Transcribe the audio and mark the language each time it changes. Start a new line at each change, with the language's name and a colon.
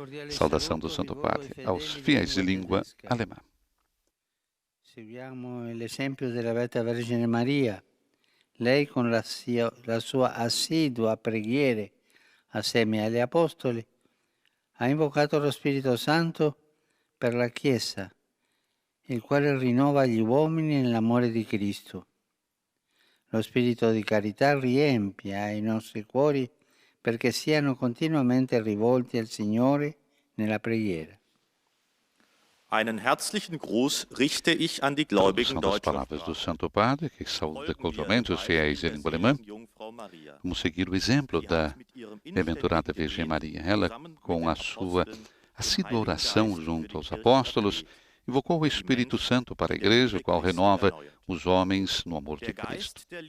Portuguese: Saudação do Santo Padre aos fiéis de língua alemã.
Italian: Seguiamo l'esempio della Beata Vergine Maria. Lei con la sua assidua preghiera assieme agli Apostoli ha invocato lo Spirito Santo per la Chiesa, il quale rinnova gli uomini nell'amore di Cristo. Lo spirito di carità riempia i nostri cuori perché siano continuamente rivolti al Signore nella preghiera.
German: Einen herzlichen Gruß richte ich an die Gläubigen
Portuguese: Tradução das
German: deutscher
Portuguese: palavras do
German: Sprache.
Portuguese: Santo Padre, que saúda cordialmente os fiéis de língua alemã. Vamos seguir o exemplo da bem-aventurada Virgem Maria. Ela, com a sua assídua oração junto aos apóstolos, invocou o Espírito Santo para a Igreja, o qual renova os homens no amor de Cristo.